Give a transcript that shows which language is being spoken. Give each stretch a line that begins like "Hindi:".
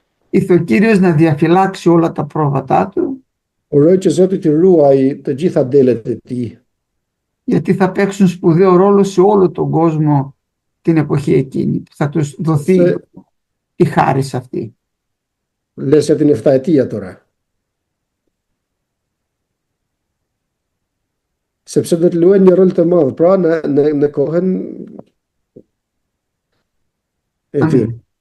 Greek: Ήρθε ο Κύριος να διαφυλάξει όλα τα πρόβατά του,
Albanian: Uroj që Zoti t'i ruajë të gjitha delet e tij,
Greek: γιατί θα παίξουν σπουδαίο ρόλο σε όλο τον κόσμο την εποχή εκείνη. Θα τους δοθεί η χάρις αυτή. lese την 7ετία τώρα.
Albanian: Sepse do të luajnë një rol të madh, pra në kohën e tyre.